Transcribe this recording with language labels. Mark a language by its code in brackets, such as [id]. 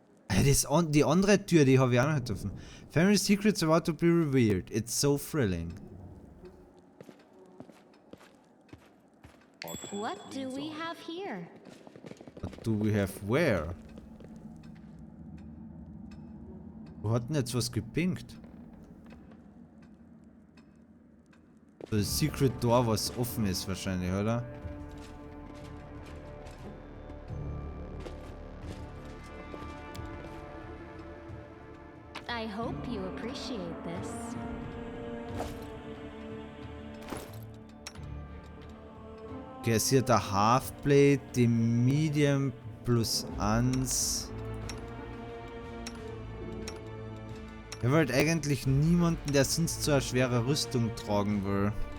[de] Die andere Tür, die habe ich auch noch nicht offen. [en] Family secrets about to be revealed. It's so thrilling. What do we have here? What do we have where? [de] Wo hat denn jetzt was gepinkt? So ein Secret Door, was offen ist wahrscheinlich, oder? [en] I hope you appreciate this. [de] Okay, sie hat der Halfblade, die Medium plus 1. Ich wollte eigentlich niemanden, der sonst so eine schwere Rüstung tragen will.